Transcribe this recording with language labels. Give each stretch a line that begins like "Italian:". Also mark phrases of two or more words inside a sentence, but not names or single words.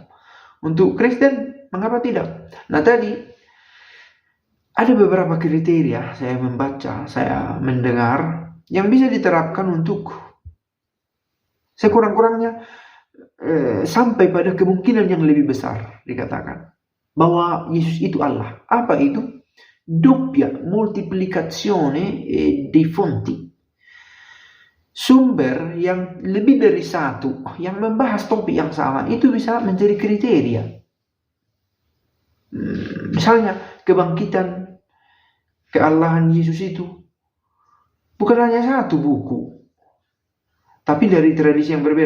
Indonesian: Untuk Kristen, mengapa tidak? Nah, tadi ada beberapa kriteria saya membaca, saya mendengar yang bisa diterapkan untuk sekurang-kurangnya sampai pada kemungkinan yang lebih besar dikatakan bahwa Yesus itu Allah. Apa itu?
Italian: Doppia moltiplicazione dei fonti.
Indonesian: Sumber yang lebih dari satu yang membahas topik yang sama itu bisa menjadi kriteria. Misalnya kebangkitan, kealahan Yesus itu bukan hanya satu buku, tapi dari tradisi yang berbeda.